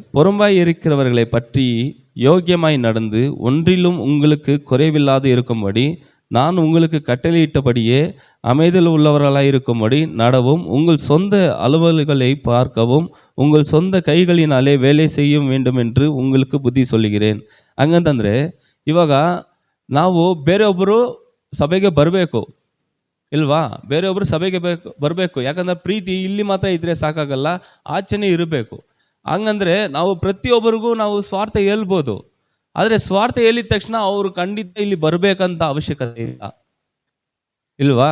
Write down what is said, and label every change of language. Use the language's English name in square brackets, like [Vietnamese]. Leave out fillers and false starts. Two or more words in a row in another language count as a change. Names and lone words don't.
[Tamil] புறம்பாய் இருக்கிறவர்களை பற்றி யோக்கியமாய் நடந்து ஒன்றிலும் உங்களுக்கு குறைவில்லாது இருக்கும்படி நான் உங்களுக்கு கட்டளையிட்டபடியே அமைதியில் உள்ளவர்களாய் இருக்கும்படி நடவும், உங்கள் சொந்த அலுவல்களை பார்க்கவும் உங்கள் சொந்த ಕೈಗಳಿನಾலே வேலை செய்ய வேண்டும் என்று உங்களுக்கு ಬುದ್ಧಿ சொல்லுகிறேன். [Kannada] ಹಂಗಂತಂದರೆ ಇವಾಗ ನಾವು ಬೇರೆಯೊಬ್ಬರು ಸಭೆಗೆ ಬರಬೇಕು ಇಲ್ವಾ? ಬೇರೆಯೊಬ್ಬರು ಸಭೆಗೆ ಬರಬೇಕು. ಯಾಕಂದ್ರೆ ಪ್ರೀತಿ ಇಲ್ಲಿ ಮಾತ್ರ ಇದ್ರೆ ಸಾಕಾಗಲ್ಲ, ಆಚೆನೇ ಇರಬೇಕು. ಹಂಗಂದ್ರೆ ನಾವು ಪ್ರತಿಯೊಬ್ಬರಿಗೂ ನಾವು ಸ್ವಾರ್ಥ ಹೇಳ್ಬೋದು, ಆದರೆ ಸ್ವಾರ್ಥ ಹೇಳಿದ ತಕ್ಷಣ ಅವರು ಖಂಡಿತ ಇಲ್ಲಿ ಬರಬೇಕಂತ ಅವಶ್ಯಕತೆ ಇಲ್ಲ ಇಲ್ವಾ?